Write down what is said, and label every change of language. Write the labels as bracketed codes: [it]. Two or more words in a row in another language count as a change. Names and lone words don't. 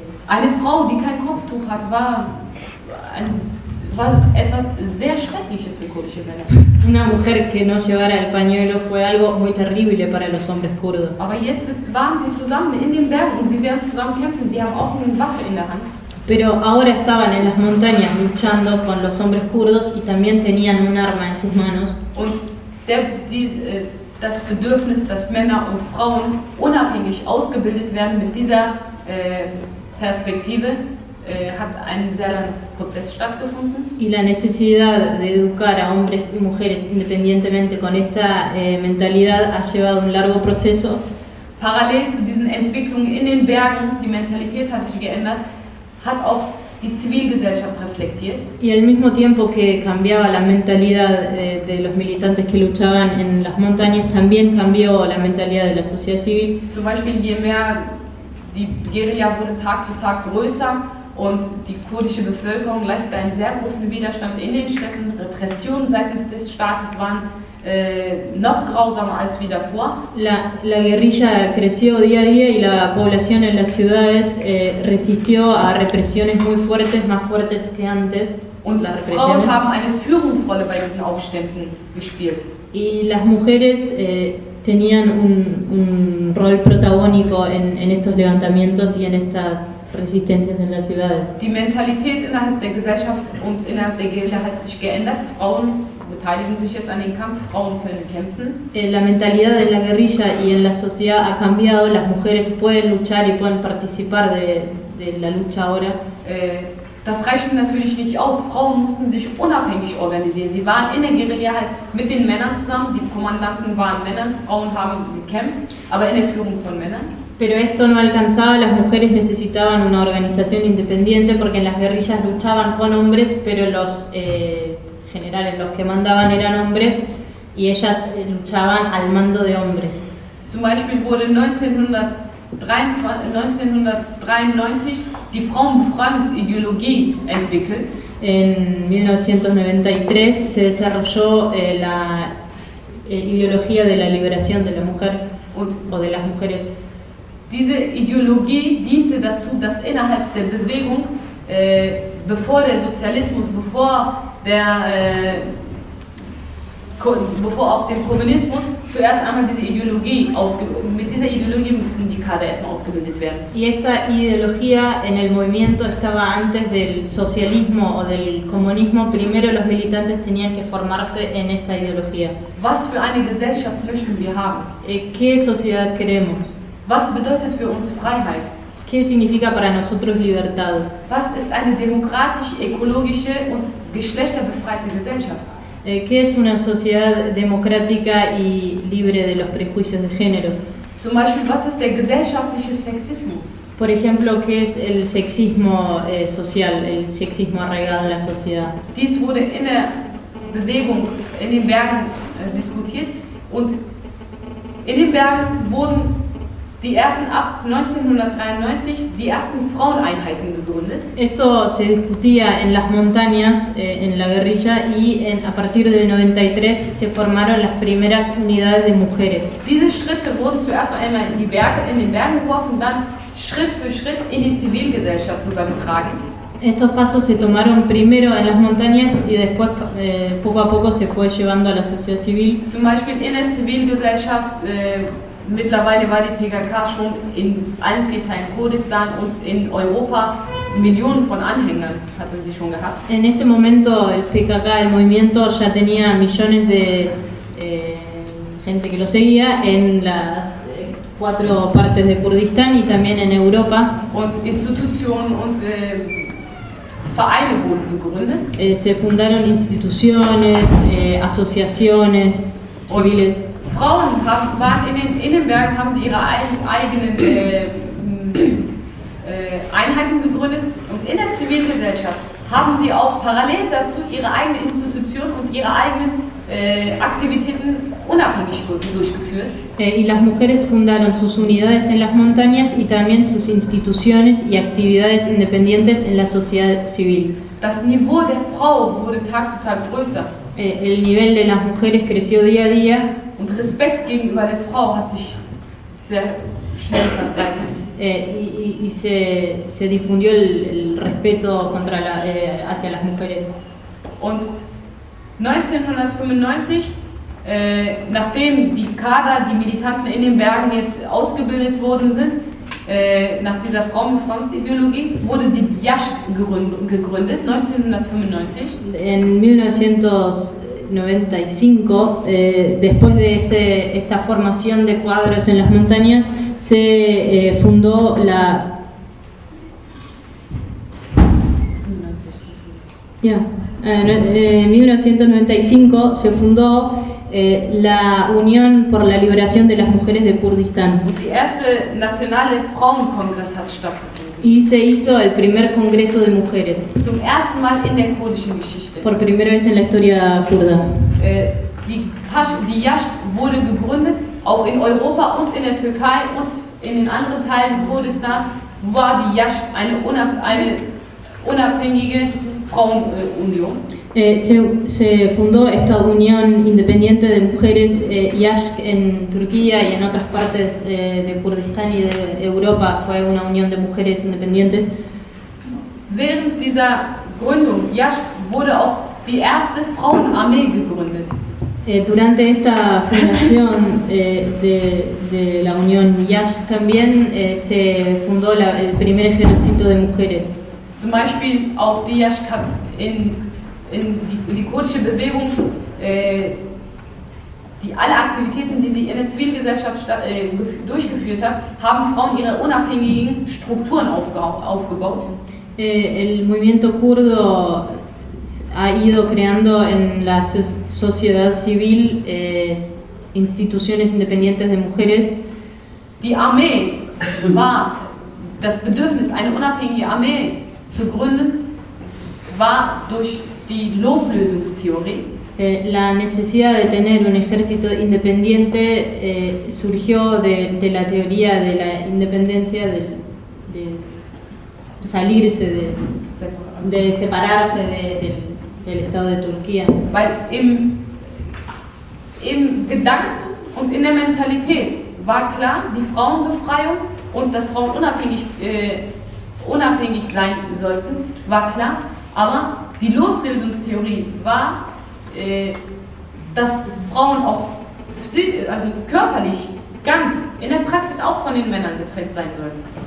[de] Eine Frau, die kein Kopftuch hat, war etwas sehr Schreckliches für kurdische Männer. [es] Una mujer que no llevara el pañuelo fue algo muy terrible para los hombres kurdos. [de] Aber jetzt waren sie zusammen in den Bergen und sie werden zusammen kämpfen. Sie haben auch eine Waffe in der Hand. [es] Pero ahora estaban en las montañas luchando con los hombres kurdos y también tenían un arma en sus manos. [de] Und das Bedürfnis, dass Männer und Frauen unabhängig ausgebildet werden mit dieser Perspektive, hat einen sehr langen Prozess stattgefunden. [es] Y la necesidad de educar a hombres y mujeres independientemente con esta mentalidad ha llevado un largo proceso. [de] Parallel zu diesen Entwicklungen in den Bergen, die Mentalität hat sich geändert, hat auch die Zivilgesellschaft reflektiert. [es] Y al mismo tiempo que cambiaba la mentalidad de los militantes que luchaban en las montañas, también cambió la mentalidad de la sociedad civil. [de] Zum Beispiel, je mehr die Guerilla wurde Tag zu Tag größer und die kurdische Bevölkerung leistete einen sehr großen Widerstand in den Städten. Repressionen seitens des Staates waren noch grausamer als wie davor. [es] La guerrilla creció día a día y la población en las ciudades resistió a represiones muy fuertes, más fuertes que antes. [de] Und Frauen haben eine Führungsrolle bei diesen Aufständen gespielt. [es] Y las mujeres tenían un rol protagónico en estos levantamientos y en estas resistencias en las ciudades. [de] Die Mentalität innerhalb der Gesellschaft und innerhalb der Guerilla hat sich geändert. Frauen beteiligen sich jetzt an den Kampf, Frauen können kämpfen. [es] La mentalidad de la guerrilla y en la sociedad ha cambiado, las mujeres pueden luchar y pueden participar de la lucha ahora. [de] Das reichte natürlich nicht aus. Frauen mussten sich unabhängig organisieren. Sie waren in der Guerilla halt mit den Männern zusammen, die Kommandanten waren Männer, Frauen haben gekämpft, aber in der Führung von Männern. [es] Pero esto no alcanzaba, las mujeres necesitaban una organización independiente porque en las guerrillas luchaban con hombres, pero los generales, los que mandaban eran hombres y ellas luchaban al mando de hombres. [de] Zum Beispiel wurde 1993 die Frauenbefreiungsideologie entwickelt. [es] En 1993 se desarrolló la ideología de la liberación de la mujer o de las mujeres. [de] Diese Ideologie diente dazu, dass innerhalb der Bewegung, bevor der Sozialismus, bevor auch dem Kommunismus, zuerst einmal mit dieser Ideologie mussten die Kader erstmal ausgebildet werden. [es] Y esta ideología en el movimiento estaba antes del socialismo o del comunismo. Primero los militantes tenían que formarse en esta ideología. [de] Was für eine Gesellschaft möchten wir haben? [es] ¿Qué sociedad queremos? [de] Was bedeutet für uns Freiheit? [es] ¿Qué significa para nosotros libertad? [de] Was ist eine demokratisch, ökologische und geschlechterbefreite Gesellschaft? [es] ¿Qué es una sociedad democrática y libre de los prejuicios de género? [de] Zum Beispiel, was ist der gesellschaftliche Sexismus? [es] Por ejemplo, ¿qué es el sexismo social, el sexismo arraigado en la sociedad? [de] Dies wurde in der Bewegung in den Bergen diskutiert und in den Bergen wurden ab 1993 die ersten Fraueneinheiten gegründet. [es] Esto se discutía en las montañas, en la guerrilla, y a partir del 93 se formaron las primeras unidades de mujeres. [de] Diese Schritte wurden zuerst einmal in den Bergen geworfen und dann Schritt für Schritt in die Zivilgesellschaft übergetragen. [es] Estos pasos se tomaron primero en las montañas y después poco a poco se fue llevando a la sociedad civil. [de] Zum Beispiel in der Zivilgesellschaft, mittlerweile war die PKK schon in allen 4 Teilen Kurdistan und in Europa Millionen von Anhängern hatte sie schon gehabt. [es] En ese momento el PKK, el movimiento, ya tenía millones de gente que lo seguía en las 4 partes de Kurdistán y también en Europa. [de] Und Institutionen und Vereine wurden gegründet. [es] Se fundaron instituciones, asociaciones civiles. [de] Frauen waren in den Bergen, haben sie ihre eigenen Einheiten gegründet und in der Zivilgesellschaft haben sie auch parallel dazu ihre eigene Institution und ihre eigenen Aktivitäten unabhängig durchgeführt. [es] Y las mujeres fundaron sus unidades en las montañas y también sus instituciones y actividades independientes en la sociedad civil. [de] Das Niveau der Frau wurde Tag zu Tag größer. [es] El nivel de las mujeres creció día a día. [de] Und Respekt gegenüber der Frau hat sich sehr schnell verbreitet. [es] Y se difundió el respeto hacia las mujeres. [de] Und 1995, nachdem die Kader, die Militanten in den Bergen jetzt ausgebildet worden sind, nach dieser Frauenbefreiungsideologie, wurde die Yashk gegründet, 1995. [es] En 1995, después de esta formación de cuadros en las montañas, se fundó la... En 1995 se fundó la Unión por la Liberación de las Mujeres de Kurdistán. [de] Die erste nationale Frauenkongress hat stattgefunden. [es] Y se hizo el primer congreso de mujeres. [de] Zum ersten Mal in der kurdischen Geschichte. [es] Por primera vez en la historia kurda. [de] Die Yashk wurde gegründet, auch in Europa und in der Türkei und in den anderen Teilen Kurdistan war die Yashk eine unabhängige Frauenunion. [es] Se fundó esta unión independiente de mujeres Yashk en Turquía y en otras partes de Kurdistán y de Europa. Fue una unión de mujeres independientes. [de] Während dieser Gründung Yashk wurde auch die erste Frauenarmee gegründet. [es] Durante esta fundación de la unión Yashk también se fundó el primer ejército de mujeres. [de] Zum Beispiel auch die Yashk hat in die kurdische Bewegung, alle Aktivitäten, die sie in der Zivilgesellschaft durchgeführt hat, haben Frauen ihre unabhängigen Strukturen aufgebaut. [es] El movimiento kurdo ha ido creando en la sociedad civil instituciones independientes de mujeres. [de] Die Armee war das Bedürfnis, eine unabhängige Armee zu gründen, war durch die Loslösungstheorie. [es] La necesidad de tener un ejército independiente surgió de la teoría de la independencia, de salirse, de separarse del Estado de Turquía. [de] Weil im Gedanken und in der Mentalität war klar, die Frauenbefreiung und dass Frauen unabhängig sein sollten, war klar, aber die Loslösungstheorie war, dass Frauen auch also körperlich ganz in der Praxis auch von den Männern getrennt sein sollten.